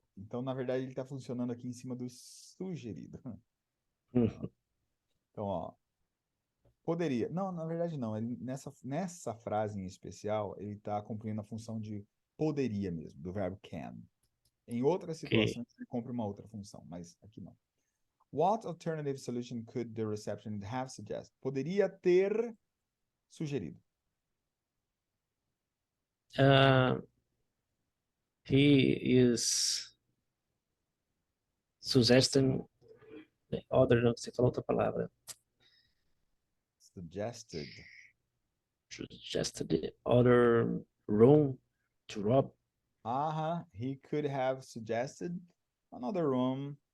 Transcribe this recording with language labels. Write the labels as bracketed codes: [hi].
[pt] Então, na verdade, ele está funcionando aqui em cima do sugerido. Uhum. Então, ó, poderia. Não, na verdade não. Ele, nessa frase em especial, ele está cumprindo a função de poderia mesmo, do verbo can. Em outras [en] Ok. [pt] situações, ele cumpre uma outra função, mas aqui não. [en] What alternative solution could the receptionist have suggested? [pt] Poderia ter sugerido. [en] He is suggesting other, [pt] não, você falou outra palavra. [en] Suggested. Suggested other room to rob. He could have suggested another room.